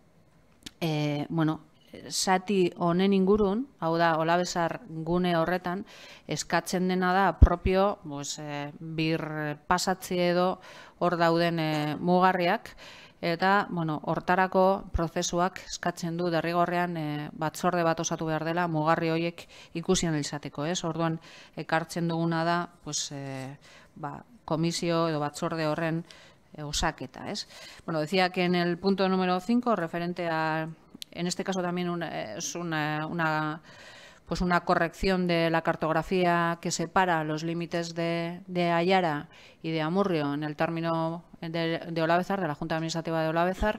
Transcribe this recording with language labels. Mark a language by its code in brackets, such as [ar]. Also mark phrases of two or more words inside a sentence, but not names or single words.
[eu] sati honen ingurun, hau da, Olabezar gune horretan, eskatzen dena da propio bir pasatzi edo hor dauden mugarriak, eta hortarako prozesuak eskatzen du derrigorrean batzorde bat osatu behar dela mugarri horiek ikusi ahal izateko. Orduan, ekartzen duguna da komisio edo batzorde horren osaketa. [es] Bueno, decía que en el punto número 5, referente a, en este caso también es una corrección de la cartografía que separa los límites de Aiara y de Amurrio en el término de Olabezar, de la Junta Administrativa de Olabezar.